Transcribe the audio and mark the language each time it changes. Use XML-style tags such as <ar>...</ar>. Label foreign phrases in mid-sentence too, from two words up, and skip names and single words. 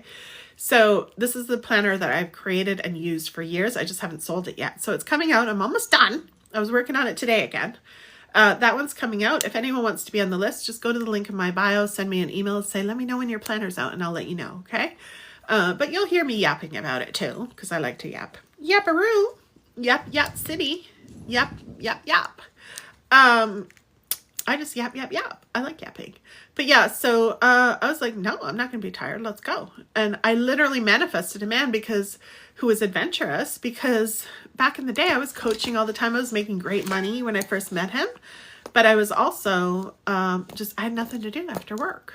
<en>So this is the planner that I've created and used for years. I just haven't sold it yet. So it's coming out. I'm almost done. I was working on it today again. That one's coming out. If anyone wants to be on the list, just go to the link in my bio, send me an email, say, let me know when your planner's out, and I'll let you know, okay? But you'll hear me yapping about it too, because I like to yap. Yapparoo. Yap, yap city. Yap, yap, yap. I just yap, yap, yap. I like yapping. But yeah, so I was like, no, I'm not going to be tired. Let's go. And I literally manifested a man who was adventurous, because back in the day I was coaching all the time. I was making great money when I first met him. But I was also I had nothing to do after work.</en>